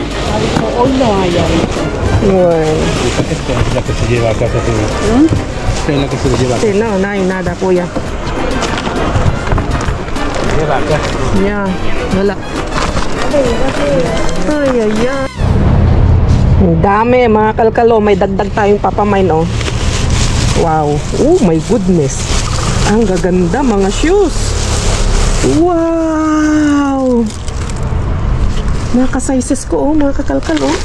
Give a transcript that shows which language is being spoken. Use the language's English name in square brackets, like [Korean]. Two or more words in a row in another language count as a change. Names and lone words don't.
[Spanish] Hoy no hay ahí. Bueno. Esta es la que se lleva a casa. Esta es la que se lleva a casa. Sí, no hay nada, kuya. Lleva a casa. Ya, [Filipino] wala. Ay, ay, ay. Ang dami, mga kalkalo. May dagdag tayong papamain, oh. Wow. [English] Oh my goodness. [Filipino] Ang gaganda, mga shoes. Wow. Mga ka-sizes ko, oh. Mga kakalkal, oh.